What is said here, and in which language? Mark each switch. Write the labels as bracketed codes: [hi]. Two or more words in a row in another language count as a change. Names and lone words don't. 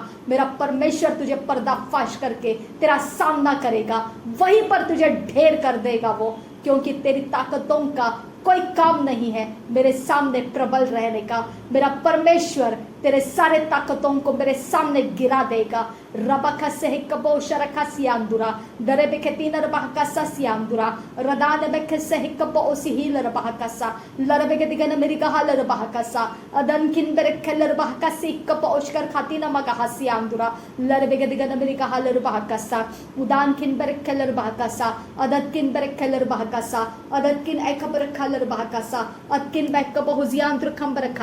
[hi] मेरा परमेश्वर तुझे पर्दाफाश करके तेरा सामना करेगा, वहीं पर तुझे ढेर कर देगा वो, क्योंकि तेरी ताकतों का कोई काम नहीं है मेरे सामने प्रबल रहने का। मेरा परमेश्वर तेरे सारे ताकतों को मेरे सामने गिरा देगा। रबका से कबो शरखा सियांदुरा दरे बेखतीन रबका सियांदुरा रदान बेख से कबो ओसिहिल रबका सा लरबे के दिगन मेरी कहा लरबका सा अदन किन बेरख लरबका से कबो ओशकर खाती न मगा सियांदुरा लरबे के दिगन मेरी कहा लरबका सा उदान किन बेरख लरबका सा अदत किन बेरख लरबका सा अदत किन एकबर खलर बहकासा अदकिन बैक बहुजियांत्र खंबर खासा।